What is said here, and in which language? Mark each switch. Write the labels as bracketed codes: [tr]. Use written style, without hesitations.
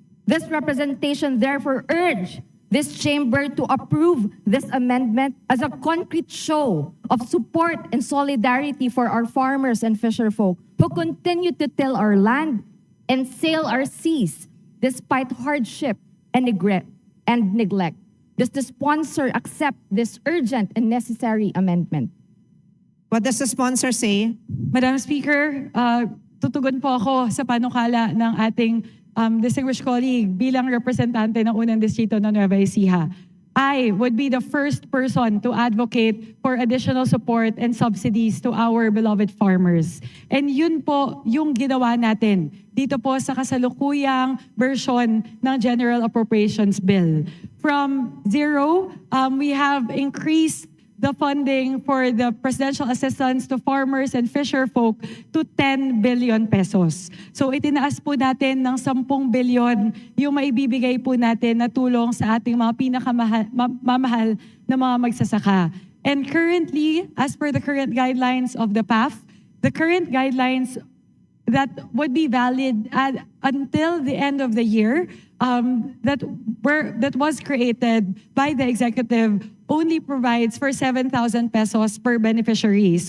[en] This representation therefore urge this chamber to approve this amendment as a concrete show of support and solidarity for our farmers and fisherfolk who continue to till our land and sail our seas despite hardship and neglect. Does the sponsor accept this urgent and necessary amendment? What does the sponsor say? [tl] Madam Speaker, tutugon po ako sa panukala ng ating [en] distinguished colleague [tl] bilang representante ng unang distrito ng Nueva Ecija. [en] I would be the first person to advocate for additional support and subsidies to our beloved farmers. [tl] And yun po yung ginawa natin dito po sa kasalukuyang version ng General Appropriations Bill. [en] From zero, we have increased the funding for the presidential assistance to farmers and fisher folk to 10 billion pesos. [tl] So itinaas po natin ng 10 bilyon yung maibibigay po natin na tulong sa ating mga pinakamamahal na mga magsasaka. [en] And currently, as per the current guidelines of the PAF, the current guidelines that would be valid until the end of the year, that was created by the executive, only provides for 7,000 pesos per beneficiary.